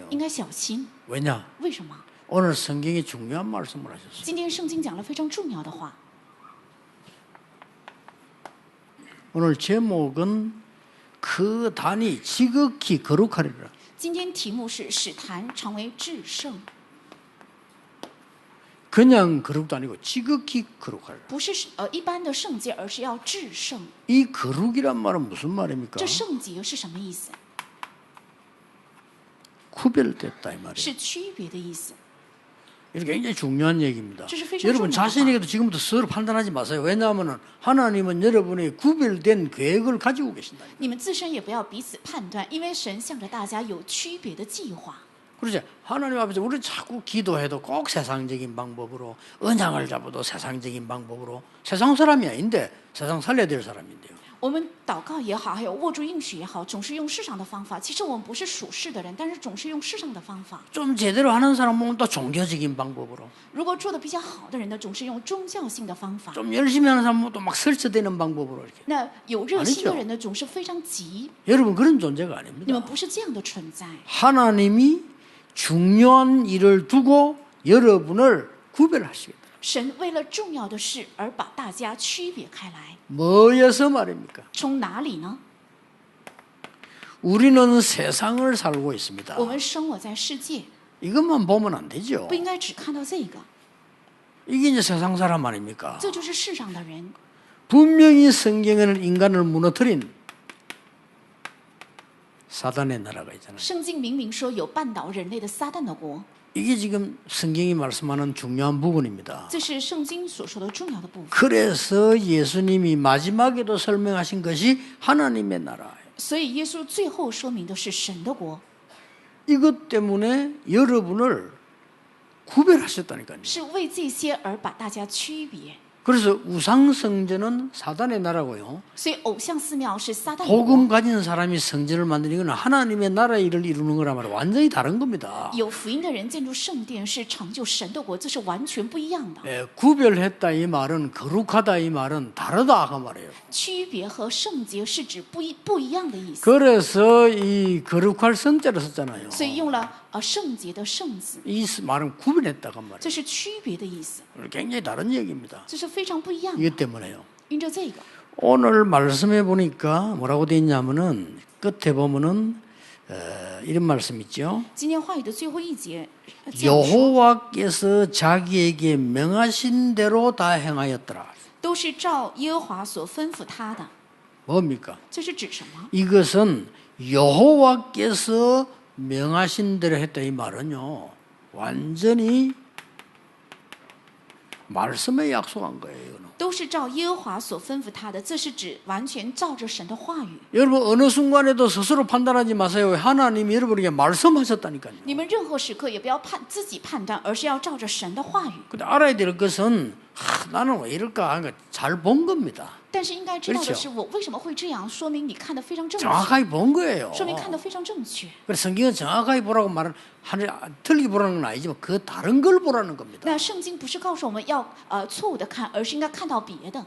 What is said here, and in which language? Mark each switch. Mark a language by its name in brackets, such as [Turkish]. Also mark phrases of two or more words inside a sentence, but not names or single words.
[Chinese] 应该小心。 [Korean] 왜냐? [Chinese] 为什么？ [Korean] 오늘 성경이 중요한 말씀을 하셨어요. [Chinese] 今天圣经讲了非常重要的话。 [Korean] 오늘 제목은 그 단이 지극히 거룩하리라. [Chinese] 今天题目是使坛成为至圣， [Korean] 그냥 거룩도 아니고 지극히 거룩하리라. [Chinese] 不是一般的圣洁，而是要至圣。 [Korean] 이 거룩이란 말은 무슨 말입니까? [Chinese] 这圣洁是什么意思？ [Korean] 구별됐다 이 말이에요. [Chinese] 是区别的意思。 [Korean] 이게 굉장히 중요한 얘기입니다. [Chinese] 这是非常 [Korean] 여러분 [Chinese] 重要的。 [Korean] 자신에게도 지금부터 스스로 판단하지 마세요. 왜냐하면 하나님은 여러분의 구별된 계획을 가지고 계신다. [Chinese] 你们自身也不要彼此判断，因为神向着大家有区别的计划。 [Korean] 그렇죠. 하나님 앞에서 우리 자꾸 기도해도 꼭 세상적인 방법으로 언약을 잡아도 세상적인 방법으로 세상 사람이 아닌데 세상 살려야 될 사람인데요. [Chinese] 我们祷告也好，还有握住应许也好，总是用世上的方法。其实我们不是属世的人，但是总是用世上的方法。 [Korean] 좀 제대로 하는 사람 보면 또 종교적인 방법으로 [Chinese] 如果做的比较好的人呢，总是用宗教性的方法。 [Korean] 좀 열심히 하는 사람 보면 또 막 설치되는 방법으로 이렇게. [Chinese] 那有热心的人呢，总是非常急。 [Korean] 여러분 그런 존재가 [Chinese] 你 [Korean] 아닙니다. [Chinese] 们不是这样的存在。 [Korean] 하나님이 중요한 일을 두고 여러분을 구별하시겠다. [Chinese] 神为了重要的事而把大家区别开来， [Korean] 뭐여서 말입니까? [Chinese] 从哪里呢？ [Korean] 우리는 세상을 살고 있습니다. [Chinese] 我们生活在世界， [Korean] 이것만 보면 안 되죠. [Chinese] 不应该只看到这个， [Korean] 이게 이제 세상 사람 아닙니까? [Chinese] 这就是世上的人。 [Korean] 분명히 성경에는 인간을 무너뜨린 사단의 나라가 있잖아요. [Chinese] 圣经明明说有绊倒人类的撒旦的国， [Korean] 이게 지금 성경이 말씀하는 중요한 부분입니다. [Chinese] 这是圣经所说的重要的部分。 [Korean] 그래서 예수님이 마지막에도 설명하신 것이 하나님의 나라예요. [Chinese] 所以耶稣最后说明的是神的国， [Korean] 이것 때문에 여러분을 구별하셨다니까요. [Chinese] 是为这些而把大家区别。 [Korean] 그래서 우상 성전은 사단의 나라고요. [Chinese] 所以偶像寺庙是撒旦的 [Korean] 복음 [Chinese] 国， [Korean] 가진 사람이 성전을 만드는 건 하나님의 나라의 일을 이루는 거란 말이에요. 완전히 다른 겁니다. [Chinese] 有福音的人建筑圣殿是成就神的国，这是完全不一样的。 [Korean] 예, 구별했다 이 말은 거룩하다 이 말은 다르다 그 말이에요. [Chinese] 区别和圣洁是指不一样的意思， [Korean] 그래서 이 거룩할 성자를 썼잖아요. [Chinese] 所以用了圣洁的圣字， [Korean] 이 말은 구별했다 그 말이에요. [Chinese] 这是区别的意思， [Korean] 굉장히 다른 얘기입니다. [Chinese] 这是非常不一样的。 [Korean] 이것 때문에요. [Chinese] 因着这个， [Korean] 오늘 말씀해 보니까 뭐라고 돼 있냐면은 끝에 보면은 이런 말씀 있죠. [Chinese] 今天话语的最后一节，这样说 [Korean] 여호와께서 자기에게 명하신 대로 다 행하였더라. [Chinese] 都是照耶和华所吩咐他的。 [Korean] 뭡니까? [Chinese] 这是指什么？ [Korean] 이것은 여호와께서 명하신 대로 했다 이 말은요. 완전히 말씀에 약속한 거예요. 이거는. [Chinese] 都是照耶和华所吩咐他的，这是指完全照着神的话语。 [Korean] 여러분 어느 순간에도 스스로 판단하지 마세요. 하나님이 여러분에게 말씀하셨다니까요. [Chinese] 你们任何时刻也不要自己判断，而是要照着神的话语。 [Korean] 근데 알아야 될 것은 나는 왜 이럴까 하는 잘 본 겁니다. [Chinese] 但是应该知道的 [Korean] 그렇죠 [Chinese] 是，我为什么会这样？说明你看得非常正确， [Korean] 정확하게 본 거예요. [Chinese] 说明看得非常正确。 [Korean] 그래서 성경은 정확하게 보라고 말은 틀리게 보라는 건 아니지만 그 다른 걸 보라는 겁니다. [Chinese] 那圣经不是告诉我们要错误的看，而是应该看到别的。